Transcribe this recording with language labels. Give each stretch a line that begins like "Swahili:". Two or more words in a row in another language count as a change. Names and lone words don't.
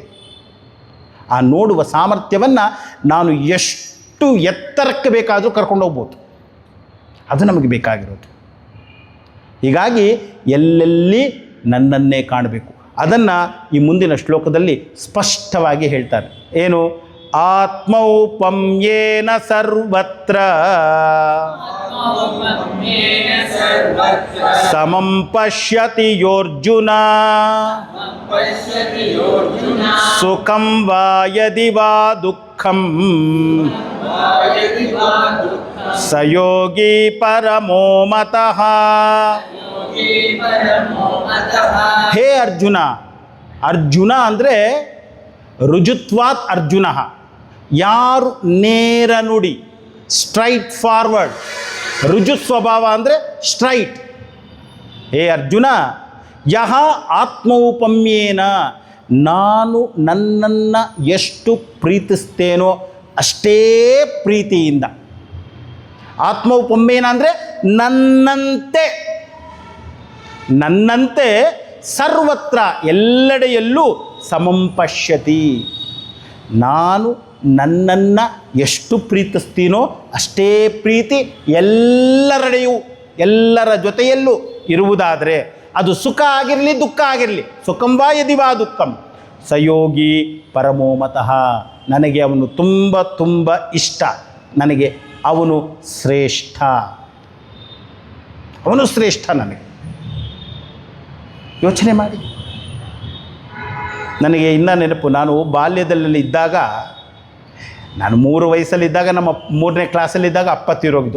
Kannada: ಆ ನೋಡುವ ಸಾಮರ್ಥ್ಯವನ್ನು ನಾನು ಎಷ್ಟು ಎತ್ತರಕ್ಕೆ ಬೇಕಾದರೂ ಕರ್ಕೊಂಡು ಹೋಗ್ಬೋದು. ಅದು ನಮಗೆ ಬೇಕಾಗಿರೋದು. ಹೀಗಾಗಿ ಎಲ್ಲೆಲ್ಲಿ ನನ್ನನ್ನೇ ಕಾಣಬೇಕು. ಅದನ್ನು ಈ ಮುಂದಿನ ಶ್ಲೋಕದಲ್ಲಿ ಸ್ಪಷ್ಟವಾಗಿ ಹೇಳ್ತಾರೆ. ಏನು?
Sanskrit: ಆತ್ಮೌಪಮ್ಯೇನ ಸರ್ವತ್ರ ಸಮಂ ಪಶ್ಯತಿ ಯೋರ್ಜುನ ಸುಖಂ ವಾ ಯದಿ ವಾ ದುಃಖಂ ಸ ಯೋಗಿ ಪರಮೋ ಮತಃ.
Kannada: ಹೇ ಅರ್ಜುನ, ಅರ್ಜುನ ಅಂದರೆ
Sanskrit: ರುಜುತ್ವಾತ್ ಅರ್ಜುನ,
Kannada: ಯಾರು ನೇರ ನುಡಿ,
English: straight forward.
Kannada: ರುಜು ಸ್ವಭಾವ ಅಂದರೆ ಸ್ಟ್ರೈಟ್. ಹೇ ಅರ್ಜುನ,
Sanskrit: ಯಹ ಆತ್ಮೌಪಮ್ಯೇನ,
Kannada: ನಾನು ನನ್ನನ್ನು ಎಷ್ಟು ಪ್ರೀತಿಸ್ತೇನೋ ಅಷ್ಟೇ ಪ್ರೀತಿಯಿಂದ. ಆತ್ಮೌಪಮ್ಯೇನ ಅಂದರೆ ನನ್ನಂತೆ, ನನ್ನಂತೆ ಸರ್ವತ್ರ ಎಲ್ಲೆಡೆಯಲ್ಲೂ
Sanskrit: ಸಮಂ ಪಶ್ಯತಿ.
Kannada: ನಾನು ನನ್ನನ್ನು ಎಷ್ಟು ಪ್ರೀತಿಸ್ತೀನೋ ಅಷ್ಟೇ ಪ್ರೀತಿ ಎಲ್ಲರೆಡೆಯೂ, ಎಲ್ಲರ ಜೊತೆಯಲ್ಲೂ ಇರುವುದಾದರೆ ಅದು ಸುಖ ಆಗಿರಲಿ ದುಃಖ ಆಗಿರಲಿ,
Sanskrit: ಸುಖಂ ವಾ ಯದಿ ವಾ ದುಃಖಂ ಸಯೋಗಿ ಪರಮೋ ಮತಃ.
Kannada: ನನಗೆ ಅವನು ತುಂಬ ತುಂಬ ಇಷ್ಟ, ನನಗೆ ಅವನು ಶ್ರೇಷ್ಠ, ಅವನು ಶ್ರೇಷ್ಠ ನನಗೆ. ಯೋಚನೆ ಮಾಡಿ. ನನಗೆ ಇನ್ನೂ ನೆನಪು, ನಾನು ಬಾಲ್ಯದಲ್ಲಿ ಇದ್ದಾಗ, ನಾನು 3 ವಯಸ್ಸಲ್ಲಿದ್ದಾಗ, ನಮ್ಮ 3ನೇ ಕ್ಲಾಸಲ್ಲಿದ್ದಾಗ ಅಪ್ಪ ತೀರೋಗಿದ್ದು.